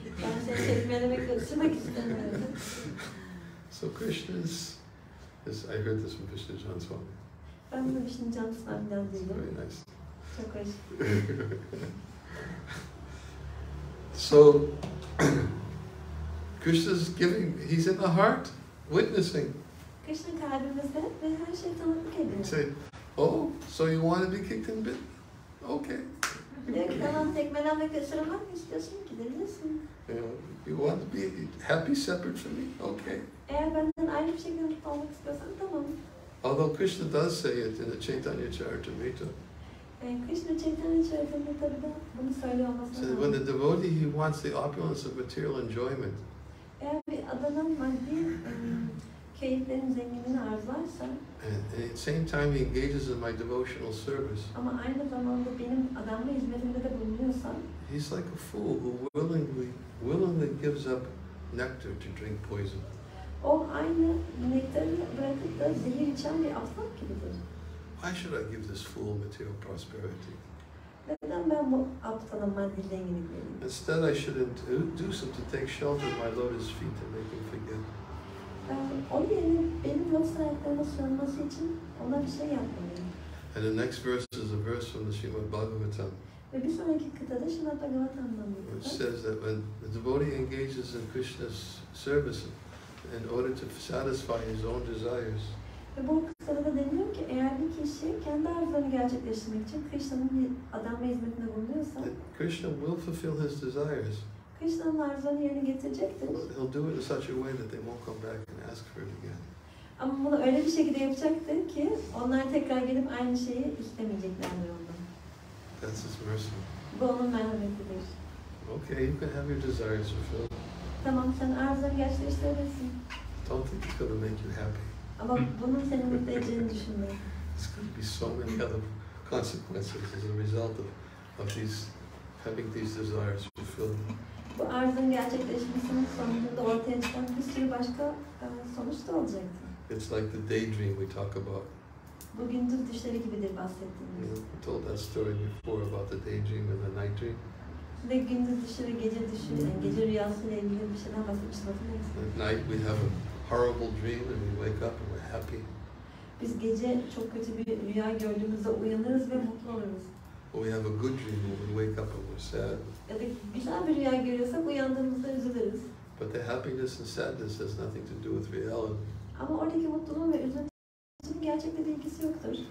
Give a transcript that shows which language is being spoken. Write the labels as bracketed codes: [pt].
[tr] Ben seni tekmelemek ve ısırmak istemiyorum. [en] So Krishna's, I heard this from Niranjana Swami. [tr] Ben bunu Niranjana Swami'den [en] It's [tr] duydum. [en] very nice. [tr] Çok hoş. [en] So Krishna's giving, he's in the heart, witnessing. [tr] Krishna kalbimizde ve her şeyi tanıklık [en] He [tr] ediyor. [en] said, oh, so you want to be kicked and bitten? Okay. [tr] Diyor ki tamam tekmelenmek ve ısırılmak mı istiyorsun? Gidebilirsin. [en] You want to be happy separate from me? Okay. [tr] Eğer benden ayrı bir şekilde mutlu olmak istiyorsan tamam. [en] Although Krishna does say it in the Chaitanya Charitamrita. [tr] Krishna Chaitanya Charitamrita'da bunu söylüyor olmasına [en] So when the devotee, he wants the opulence of material enjoyment. [tr] Eğer bir adamın maddi keyiflerin zenginliğini arzularsa [en] And at the same time he engages in my devotional service. [tr] ama aynı zamanda benim adamla hizmetimde de bulunuyorsa [en] He's like a fool who willingly gives up nectar to drink poison. [tr] o aynı nektarı bırakıp da zehir içen bir aptal gibidir. [en] Why should I give this fool material prosperity? [tr] Neden ben bu aptala maddi zenginlik vereyim? [en] Instead, I should induce him to take shelter of my lotus feet and make him forget. [tr] O yerine benim lotus ayaklarıma sığınması için ona bir şey yapmalıyım. [en] And the next verse is a verse from the Şrimad Bhagavatam, [tr] Ve bir sonraki kıtada Şrimad Bhagavatam'dan [en] which [tr] bir [en] says that when the devotee engages in Krishna's service in order to satisfy his own desires, [tr] Ve bu kıtada da deniliyor ki eğer bir kişi kendi arzularını gerçekleştirmek için Krishna'nın bir adam ve hizmetine bulunuyorsa [en] that Krishna will fulfill his desires. [tr] Krishna'nın arzularını yerine getirecektir. [en] He'll do it in such a way that they won't come back and ask for it again. [tr] Ama bunu öyle bir şekilde yapacaktır ki onlar tekrar gelip aynı şeyi istemeyeceklerdir ondan. [en] That's his mercy. [tr] Bu onun merhametidir. [en] Okay, you can have your desires fulfilled. [tr] Tamam sen arzularını gerçekleştirebilirsin. [en] Don't think it's going to make you happy. [tr] Ama bunun seni mutlu edeceğini düşünme. [en] There's going to be so many other consequences as a result of having these desires fulfilled. [tr] Bu arzunun gerçekleşmesinin sonucunda ortaya çıkan bir sürü başka sonuç da olacaktır. [en] It's like the daydream we talk about. [tr] Bu gündüz düşleri gibidir bahsettiğimiz. [en] We told that story before about the daydream and the night dream. [tr] Ve gündüz düşü ve gece düşü, yani gece rüyasıyla ilgili bir şeyden bahsetmiştim, hatırlıyor musun? [en] At night we have a horrible dream and we wake up and we're happy. [tr] Biz gece çok kötü bir rüya gördüğümüzde uyanırız ve mutlu oluruz. [en] Or we have a good dream and we wake up and we're sad. [tr] Ya da güzel bir rüya görüyorsak uyandığımızda üzülürüz. [en] But the happiness and sadness has nothing to do with reality. [tr] Ama oradaki mutluluğun ve üzüntünün gerçekle bir ilgisi yoktur.